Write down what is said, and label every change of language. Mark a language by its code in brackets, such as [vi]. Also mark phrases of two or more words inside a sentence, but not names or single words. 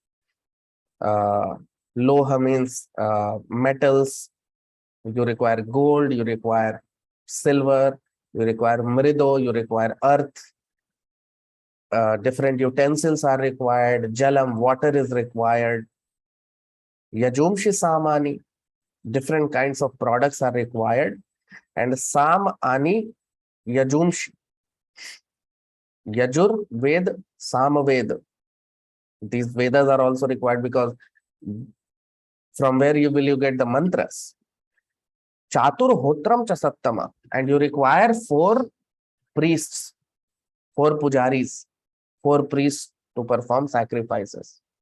[en] Loha means metals. You require gold, you require silver, you require mrido, you require earth. Different utensils are required. Jalam, water is required. [sa] यजूंषि सामानि, [en] different kinds of products are required. [sa] And साम आनि यजूंषि. [en] Yajur Ved, Sam Ved. These Vedas are also required because from where you get the mantras? [sa] चतुर् होत्रं च सत्तम. [en] And you require 4 priests, 4 pujaris, 4 priests to perform sacrifices.